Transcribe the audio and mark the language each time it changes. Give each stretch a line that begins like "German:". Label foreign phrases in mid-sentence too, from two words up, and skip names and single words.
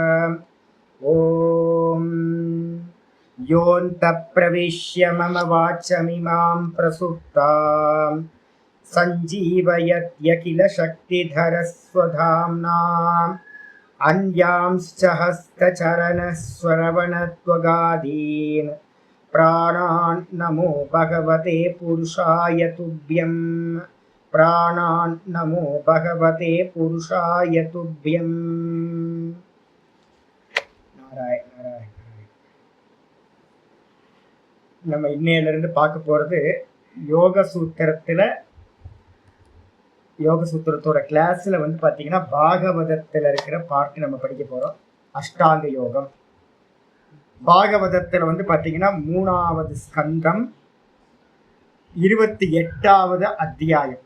Sanskrit: ओम योऽन्तः प्रविश्य मम वाचमिमां प्रसुप्तां सञ्जीवयत्यखिल शक्तिधरस्वधाम्ना अन्यांश्च हस्तचरणस्वरवणत्वगादीन् प्राणान् नमो भगवते पुरुषाय तुभ्यं। प्राणान् नमो भगवते पुरुषाय तुभ्यं। नारायण नारायण।
Tamil: நம்ம இன்னையிலிருந்து பார்க்க போறது யோக சூத்திரத்தோட கிளாஸ்ல வந்து பாத்தீங்கன்னா பாகவதத்துல இருக்கிற பார்ட் நம்ம படிக்க போறோம். அஷ்டாங்க யோகம். பாகவதத்துல வந்து பாத்தீங்கன்னா 3வது ஸ்கந்தம் 28வது அத்தியாயம்.